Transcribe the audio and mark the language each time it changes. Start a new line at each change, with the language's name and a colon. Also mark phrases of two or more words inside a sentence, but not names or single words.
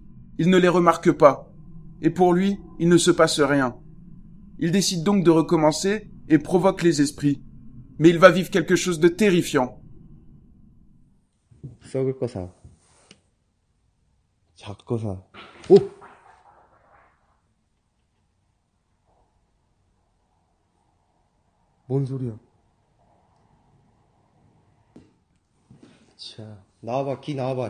French: Il ne les remarque pas. Et pour lui, il ne se passe rien. Il décide donc de recommencer et provoque les esprits. Mais il va vivre quelque chose de terrifiant.
Korean: 썩을 거사. 작거사. 오! 뭔 소리야? 자, 나와봐, 기 나와봐.